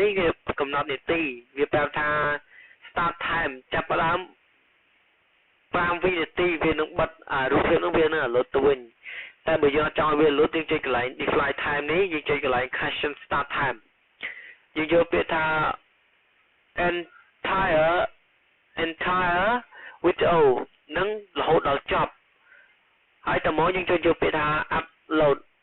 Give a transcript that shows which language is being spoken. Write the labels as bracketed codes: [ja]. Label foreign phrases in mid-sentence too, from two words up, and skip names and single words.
[km] នេះវាកំណត់នាទីវាប្រាប់ថា [en] start time [km] ចាប់ផ្ដើម5វិនាទីវានឹងបិទរូបភាពនោះវានឹង upload ទៅវិញតែបើយើងចង់ឲ្យវា upload យើងចុចកន្លែង [en] display time [km] នេះយើងចុចកន្លែង [en] caption start time [km] យើងយកពាក្យថា [en] entire video [km] នឹងរហូតដល់ចប់ហើយតមកយើងចុចយកពាក្យថា upload